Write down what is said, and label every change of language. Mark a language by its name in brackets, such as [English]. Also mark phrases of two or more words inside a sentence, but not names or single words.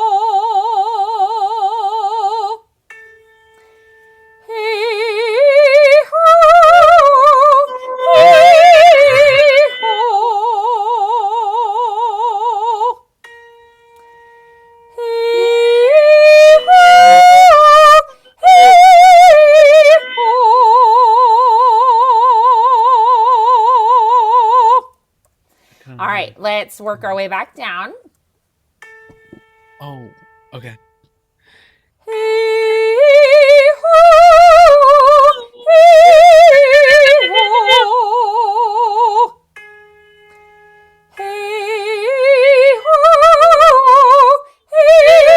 [English] Hey ho, hey ho. Hey ho, hey ho. I kind All of know right, it. let's work our way back down. Oh, okay. Hey ho, hey ho. Hey ho, hey